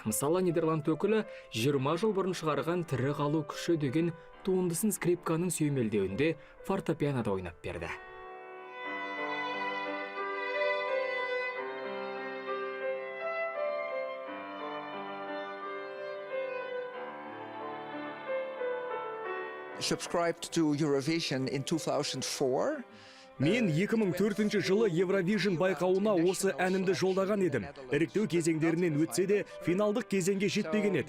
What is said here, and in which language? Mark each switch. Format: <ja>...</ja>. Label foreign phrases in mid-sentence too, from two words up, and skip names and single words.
<kk>Мысалы, Нидерланд өкілі 20 жыл бұрын шығарған «Тірі қалу күші» деген туындысын скрипканың сүйемелдеуінде фортепианода ойнап берді.</kk> <en>Subscribed to Eurovision in 2004.</en> <kk>Мен 2004 жылы Евровижн байқауына осы әнімді жолдаған едім. Іріктеу кезеңдерінен өтсе де, финалдық кезеңге жетпеген еді.</kk>